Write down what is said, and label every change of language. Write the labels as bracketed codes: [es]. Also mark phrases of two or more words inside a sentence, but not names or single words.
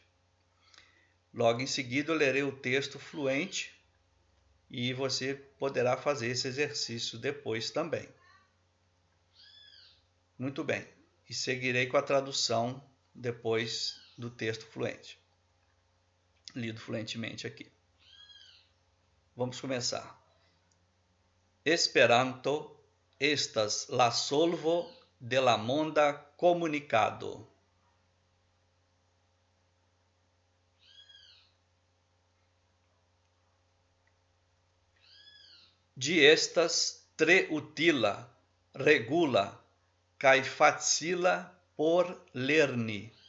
[pt] Logo em seguida, eu lerei o texto fluente e você poderá fazer esse exercício depois também. Muito bem. E seguirei com a tradução depois do texto fluente, lido fluentemente aqui. Vamos começar. [eo] Esperanto estas la solvo de la monda comunicado. Ĝi estas tre utila, regula kaj facila por lerni.